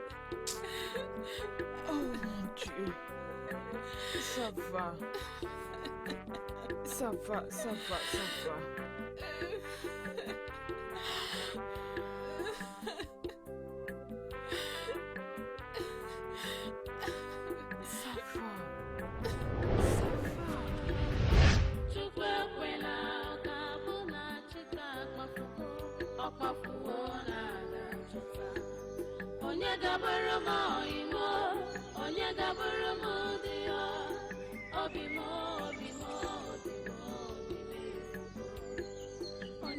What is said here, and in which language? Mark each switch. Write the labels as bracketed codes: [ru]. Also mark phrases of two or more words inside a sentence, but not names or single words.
[fr] Oh mon Dieu. Ça va. Ça va, ça va, ça va. Ça va. [ig] Onye gabara m imo, onye gabara m dị ya, obi m, obi m, obi m, obi m.